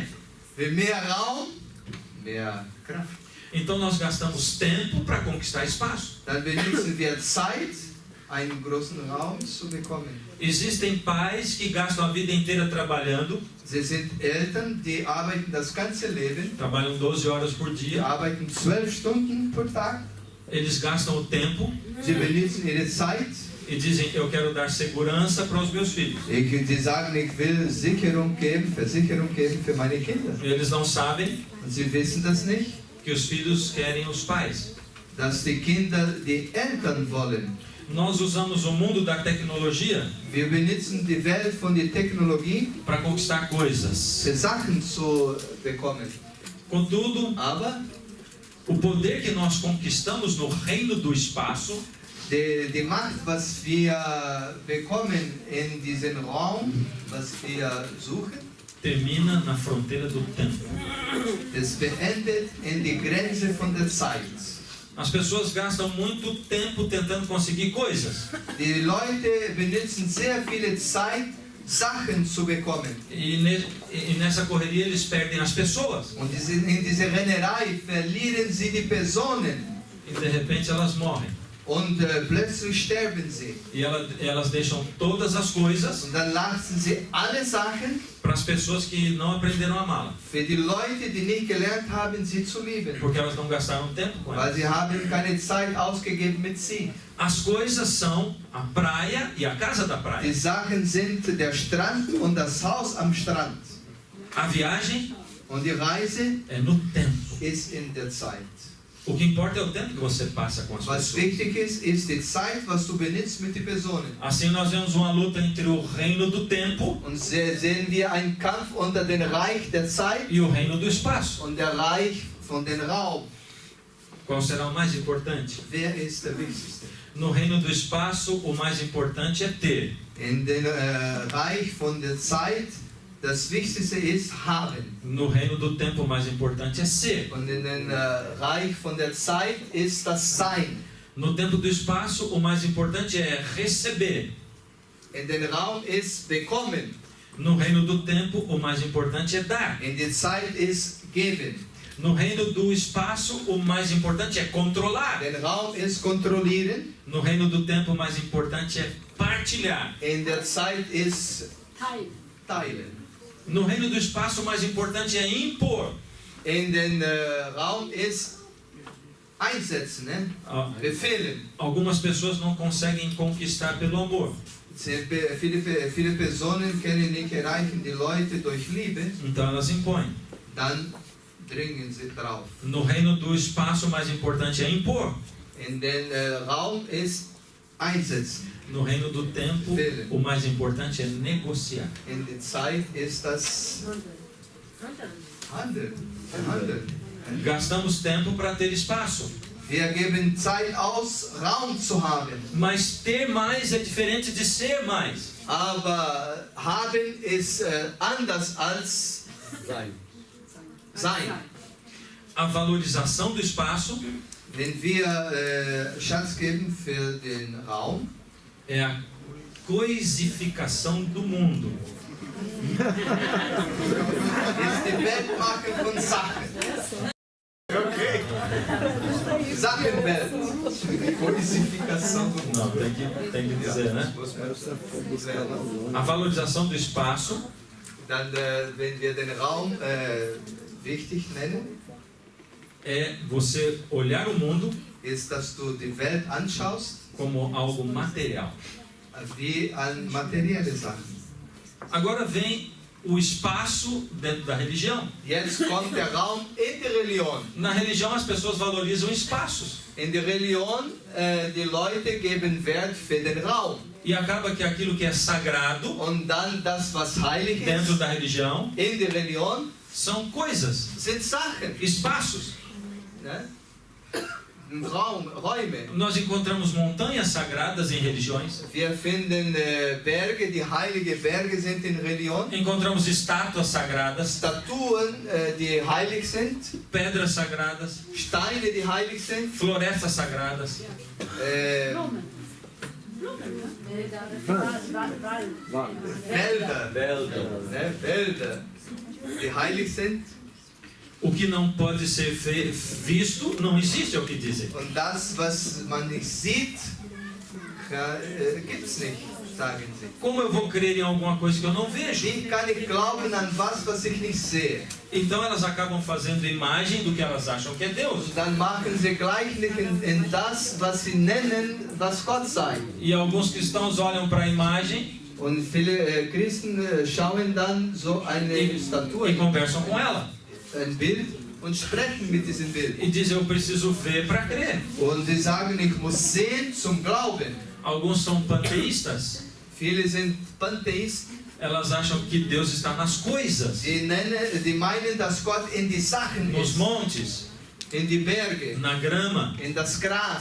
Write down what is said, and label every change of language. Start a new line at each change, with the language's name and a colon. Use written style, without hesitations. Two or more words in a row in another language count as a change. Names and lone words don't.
German: Für mehr Raum, mehr Kraft.
Portuguese: Então nós gastamos tempo para conquistar espaço.
German: Dann benutzen wir Zeit, einen großen Raum zu bekommen.
Portuguese: Existem pais que gastam a vida inteira trabalhando,
German: Sie sind Eltern, die arbeiten das ganze Leben,
Portuguese: trabalham 12 horas por
German: die
Portuguese: dia,
German: arbeiten 12 Stunden pro Tag,
Portuguese: eles gastam o tempo
German: sie benutzen ihre Zeit.
Portuguese: e dizem, eu quero dar segurança para os meus filhos.
German: Die sagen, ich will Versicherung geben für meine Kinder.
Portuguese: Eles não sabem
German: Und sie wissen das nicht,
Portuguese: que os filhos querem os pais.
German: dass die Kinder die Eltern wollen.
Portuguese: Nós usamos o mundo da tecnologia
German: Wir benutzen die Welt von der Technologie,
Portuguese: para conquistar coisas.
German: für Sachen zu bekommen.
Portuguese: Contudo,
German: Aber
Portuguese: o poder que nós conquistamos no reino do espaço
German: die Macht, was wir bekommen in diesem Raum, was wir suchen,
Portuguese: termina na fronteira do tempo.
German: das beendet in die Grenze von der Zeit.
Portuguese: As pessoas gastam muito tempo tentando conseguir coisas.
German: Die Leute benutzen sehr viel Zeit Sachen zu bekommen.
Portuguese: E nessa correria eles perdem as pessoas.
German: Und in dieser Rennerei verlieren sie die Personen.
Portuguese: E de repente elas morrem.
German: Und plötzlich sterben sie.
Portuguese: E elas deixam todas as coisas
German: Und dann lassen sie alle Sachen
Portuguese: para as pessoas que não aprenderam a amá-la.
German: für die Leute, die nicht gelernt haben, sie zu lieben.
Portuguese: Porque elas não gastaram tempo com
German: Weil
Portuguese: ela.
German: sie haben keine Zeit ausgegeben mit sie.
Portuguese: As coisas são a praia e a casa da
German: Die
Portuguese: praia.
German: Sachen sind der Strand und das Haus am Strand.
Portuguese: A viagem
German: Und die Reise
Portuguese: é no tempo.
German: ist in der Zeit.
Portuguese: O que importa é o tempo que você passa com as
German: Was
Portuguese: pessoas.
German: wichtig ist die Zeit, was du benutzt mit den Personen.
Portuguese: Assim nós vemos uma luta entre o reino do tempo
German: Und sehen wir einen Kampf unter dem Reich der Zeit
Portuguese: e o reino do espaço.
German: und der Reich von dem Raum.
Portuguese: Qual será o mais importante?
German: Wer ist der Wichtigste?
Portuguese: No reino do espaço, o mais importante é ter.
German: In dem Reich von der Zeit, das Wichtigste ist haben.
Portuguese: No reino do tempo, o mais importante é ser.
German: Und in dem Reich von der Zeit ist das Sein.
Portuguese: No tempo do espaço, o mais importante é receber.
German: In dem Raum ist bekommen.
Portuguese: No reino do tempo, o mais importante é dar.
German: In der Zeit ist geben.
Portuguese: No reino do espaço, o mais importante é controlar.
German: Der Raum ist kontrollieren.
Portuguese: No reino do tempo, o mais importante é partilhar.
German: In der Zeit ist teilen.
Portuguese: No reino do espaço, o mais importante é impor.
German: In den Raum ist einsetzen, ne? Ah, Befehlen.
Portuguese: Algumas pessoas não conseguem conquistar pelo amor.
German: Viele Personen können nicht erreichen die Leute durch Liebe,
Portuguese: Então elas impõem.
German: dann dringen sie drauf.
Portuguese: No reino do espaço, o mais importante é impor.
German: In den Raum ist einsetzen.
Portuguese: No reino do tempo, o mais importante é negociar.
German: In der Zeit ist das Handeln. Handeln.
Portuguese: Gastamos tempo para ter espaço.
German: Wir geben Zeit aus, Raum zu haben.
Portuguese: Mas ter mais é diferente de ser mais.
German: Aber haben ist anders als sein.
Portuguese: A valorização do espaço
German: Wenn wir Schatz geben für den Raum,
Portuguese: é a coisificação do mundo.
German: ist die Weltmarke von Sachen. Okay. Sachenwelt.
Portuguese: Codificação do mundo. Não, tem que dizer, né? A valorização do espaço
German: Dann, wenn wir den Raum wichtig nennen,
Portuguese: é você olhar o mundo
German: ist, dass du die Welt anschaust
Portuguese: como algo material.
German: wie an materielle Sachen.
Portuguese: Agora vem o espaço dentro da religião.
German: Jetzt kommt der Raum in die Religion.
Portuguese: Na religião as pessoas valorizam espaços.
German: In der Religion, die Leute geben Wert für den Raum.
Portuguese: E acaba que aquilo que é sagrado
German: Und dann das, was heilig
Portuguese: dentro
German: ist,
Portuguese: da religião
German: in der Religion,
Portuguese: são coisas,
German: sind Sachen.
Portuguese: espaços.
German: Ne? Räume.
Portuguese: Nós encontramos montanhas sagradas em religiões.
German: Wir finden Berge, die heilige Berge sind in Religion.
Portuguese: Encontramos estátuas sagradas,
German: Statuen, die heilig sind.
Portuguese: pedras sagradas,
German: Steine, die heilig sind.
Portuguese: florestas sagradas.
German: Wälder. Ne? Wälder, die heilig sind.
Portuguese: O que não pode ser visto não existe, é o que dizem.
German: Und das, was man nicht sieht, gibt es nicht, sagen sie.
Portuguese: Como eu vou crer em alguma coisa que eu não vejo?
German: Wie kann ich glauben an was ich nicht sehe?
Portuguese: Então elas acabam fazendo imagem do que elas acham que é Deus.
German: Und dann machen sie Gleichnis in das, was sie nennen, was Gott sei.
Portuguese: E alguns cristãos olham para a imagem
German: Und viele Christen schauen dann so eine Statue,
Portuguese: e conversam com ela.
German: ein Bild, und sprechen mit diesem Bild.
Portuguese: E dizem, eu preciso ver para crer.
German: Und sie sagen, ich muss sehen zum Glauben.
Portuguese: Alguns são panteístas.
German: Viele sind Pantheisten.
Portuguese: Elas acham que Deus está nas coisas,
German: Die meinen, dass Gott in die Sachen
Portuguese: nos
German: ist,
Portuguese: montes,
German: in die Berge,
Portuguese: na grama,
German: in das Gras,